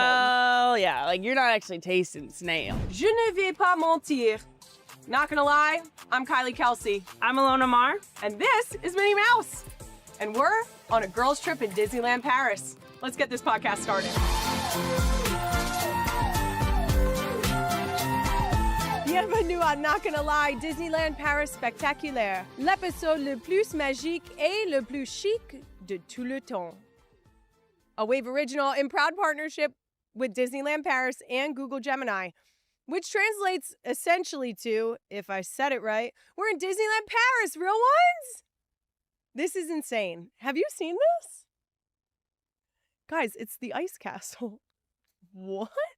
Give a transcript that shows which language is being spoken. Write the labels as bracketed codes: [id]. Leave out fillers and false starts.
[en] Well, yeah, like you're not actually tasting snail. [fr] Je ne vais pas mentir. [en] Not gonna lie, I'm Kylie Kelce. I'm Alona Mar. And this is Minnie Mouse. And we're on a girls' trip in Disneyland Paris. Let's get this podcast started. [fr] Bienvenue à Not Gonna Lie, Disneyland Paris Spectaculaire. L'épisode le plus magique et le plus chic de tout le temps. [en] A Wave original in proud partnership with Disneyland Paris and Google Gemini, which translates essentially to, if I said it right, we're in Disneyland Paris, real ones? This is insane. Have you seen this? Guys, it's the ice castle. What?